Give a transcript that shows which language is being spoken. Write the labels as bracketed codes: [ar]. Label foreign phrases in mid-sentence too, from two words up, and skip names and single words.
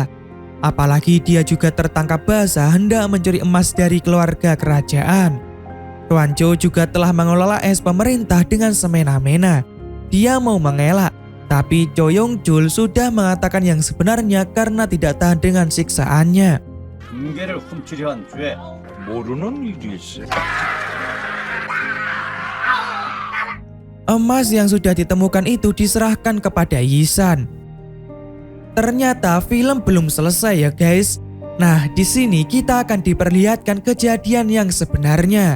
[id] Apalagi dia juga tertangkap basah hendak mencuri emas dari keluarga kerajaan. Tuan Chou juga telah mengelola es pemerintah dengan semena-mena. Dia mau mengelak, tapi Cho Yong-chul sudah mengatakan yang sebenarnya karena tidak tahan dengan siksaannya. [ko] 금괴를 훔치려 한 죄 모르는 일일세. [id] Emas yang sudah ditemukan itu diserahkan kepada Yisan. Ternyata film belum selesai ya guys. Nah, di sini kita akan diperlihatkan kejadian yang sebenarnya.